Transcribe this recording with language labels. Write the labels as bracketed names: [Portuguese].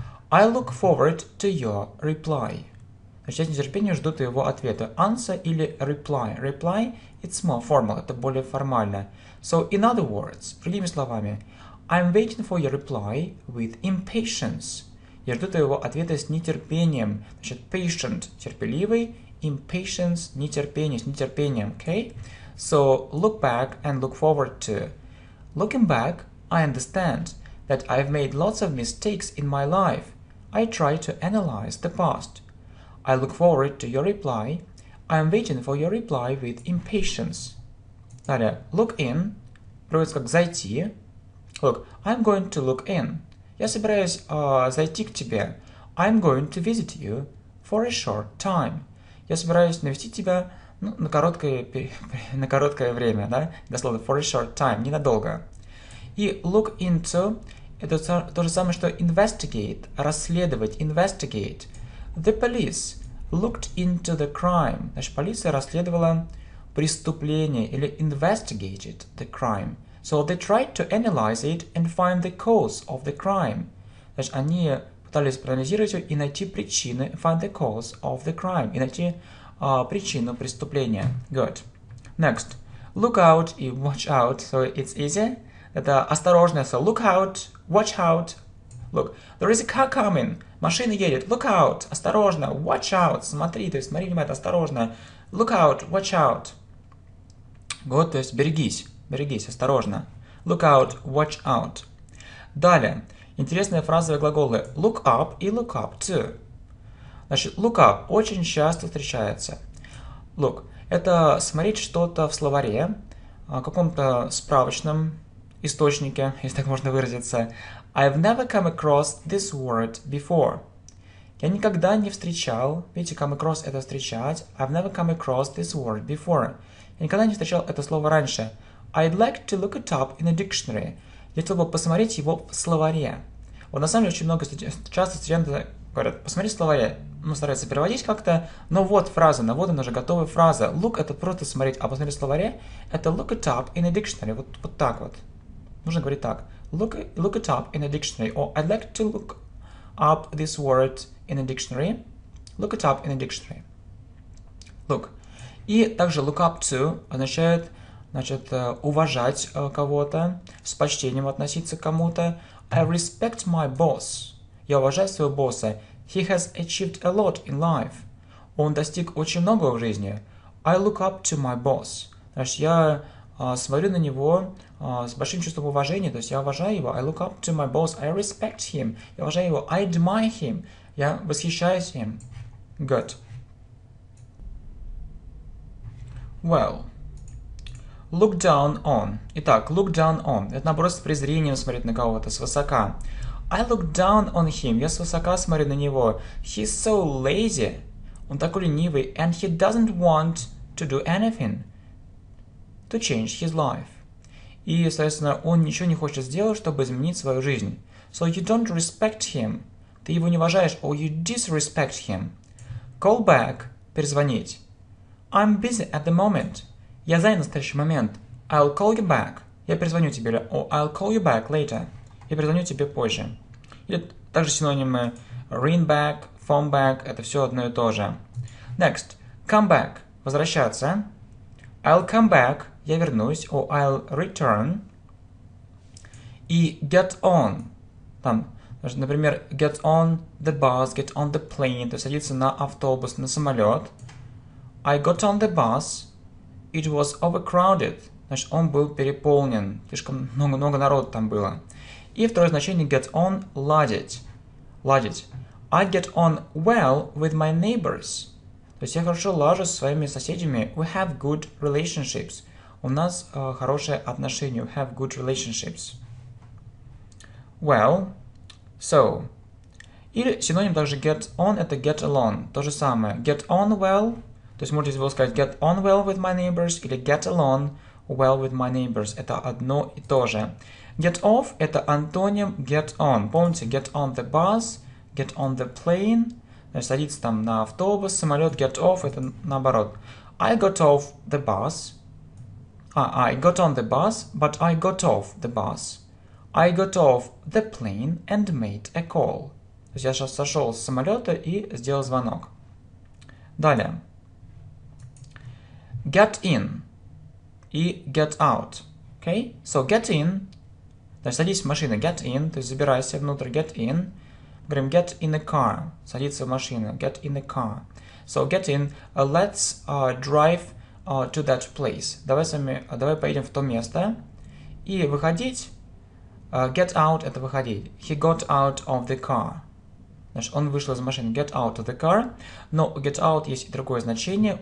[English] I look forward to your reply. [Russian] Значит, я с нетерпением жду твоего ответа. [English] Answer или reply. Reply, it's more formal, [Russian] это более формально. [English] So, in other words, [Russian] другими словами, [English] I'm waiting for your reply with impatience. [Russian] Я жду твоего ответа с нетерпением. Значит, patient – терпеливый, impatience – нетерпение, с нетерпением, okay? [English] So, look back and look forward to. Looking back, I understand that I've made lots of mistakes in my life. I try to analyze the past. I look forward to your reply. I am waiting for your reply with impatience. [Russian] Далее, look in, переводится как зайти. [English] Look, I'm going to look in. [Russian] Я собираюсь зайти к тебе. [English] I'm going to visit you for a short time. [Russian] Я собираюсь навестить тебя на короткое время, да? Дословно, for a short time, ненадолго. И look into – это то же самое, что [English] investigate, [Russian] расследовать, investigate. [English] The police looked into the crime. [Russian] Значит, полиция расследовала преступление или [English] investigated the crime. So they tried to analyze it and find the cause of the crime. [Russian] Значит, они пытались проанализировать ее и найти причины, [English] find the cause of the crime, [Russian] и найти причину преступления. [English] Good. Next. Look out и watch out. So it's easy. [Russian] Это осторожно. [English] So look out, watch out. Look, there is a car coming. [Russian] Машина едет. [English] Look out. [Russian] Осторожно. [English] Watch out. [Russian] Смотри, то есть смотри внимательно, осторожно. [English] Look out, watch out. [Russian] Good, то есть берегись. Берегись, осторожно. [English] Look out, watch out. [Russian] Далее. Интересные фразовые глаголы look up и look up to. Значит, [English] look up [Russian] очень часто встречается. Look – это смотреть что-то в словаре, каком-то справочном источнике, если так можно выразиться. [English] I've never come across this word before. [Russian] Я никогда не встречал, видите, [English] come across [Russian] – это встречать. [English] I've never come across this word before. [Russian] Я никогда не встречал это слово раньше. [English] I'd like to look it up in a dictionary. [Russian] Я хотел бы посмотреть его в словаре. Вот на самом деле очень много часто студенты говорят, посмотри в словаре. Ну, стараются переводить как-то, но вот фраза, вот она же готовая фраза. Look – это просто смотреть, а посмотреть в словаре – это [English] look it up in a dictionary. [Russian] Вот так вот. Нужно говорить так. [English] Look it up in a dictionary. Or I'd like to look up this word in a dictionary. Look it up in a dictionary. Look. [Russian] И также look up to означает, значит, уважать кого-то, с почтением относиться к кому-то. [English] I respect my boss. [Russian] Я уважаю своего босса. [English] He has achieved a lot in life. [Russian] Он достиг очень многого в жизни. [English] I look up to my boss. [Russian] Значит, я смотрю на него с большим чувством уважения, то есть я уважаю его. [English] I look up to my boss. I respect him. [Russian] Я уважаю его. [English] I admire him. [Russian] Я восхищаюсь им. [English] Good. Well. Look down on. [Russian] Итак, [English] look down on. [Russian] Это наоборот с презрением смотреть на кого-то, свысока. [English] I look down on him. [Russian] Я свысока смотрю на него. [English] He's so lazy. [Russian] Он такой ленивый. [English] And he doesn't want to do anything to change his life. [Russian] И, соответственно, он ничего не хочет сделать, чтобы изменить свою жизнь. [English] So you don't respect him. [Russian] Ты его не уважаешь. [English] Or you disrespect him. Call back. [Russian] Перезвонить. [English] I'm busy at the moment. [Russian] Я занят в настоящий момент. [English] I'll call you back. [Russian] Я перезвоню тебе. [English] Or I'll call you back later. [Russian] Я перезвоню тебе позже. Или также синонимы [English] ring back, phone back. [Russian] Это все одно и то же. [English] Next. Come back. [Russian] Возвращаться. [English] I'll come back. [Russian] Я вернусь. [English] Or I'll return. [Russian] И get on. Там, например, [English] get on the bus, get on the plane. [Russian] То есть садиться на автобус, на самолет. [English] I got on the bus. It was overcrowded. [Russian] Значит, он был переполнен. Слишком много народу там было. И второе значение [English] get on [Russian] – ладить. ладить. [English] I get on well with my neighbors. [Russian] То есть я хорошо лажу со своими соседями. [English] We have good relationships. [Russian] У нас хорошие отношения. [English] We have good relationships. Well, so. [Russian] Или синоним также get on это get along. То же самое. [English] Get on well. [Russian] То есть можете было сказать [English] get on well with my neighbors [Russian] или [English] get along well with my neighbors. [Russian] Это одно и то же. [English] Get off [Russian] это антоним [English] get on. [Russian] Помните, [English] get on the bus, get on the plane. [Russian] Значит, садиться там на автобус, самолет. [English] Get off [Russian] это наоборот. [English] I got off the bus. I got on the bus, but I got off the bus. I got off the plane and made a call. [Russian] То есть я сейчас сошел с самолета и сделал звонок. Далее. [English] Get in и get out. Okay? So get in. [Russian] То есть садись в машину. [English] Get in. [Russian] То есть забирайся внутрь. [English] Get in. [Russian] Говорим [English] get in a car. [Russian] Садиться в машину. [English] Get in a car. So get in. Let's drive to that place. [Russian] Давай поедем в то место. И выходить. [English] Get out [Russian] это выходить. [English] He got out of the car. [Russian] Значит, он вышел из машины. [English] Get out of the car. [Russian] Но у get out есть и другое значение.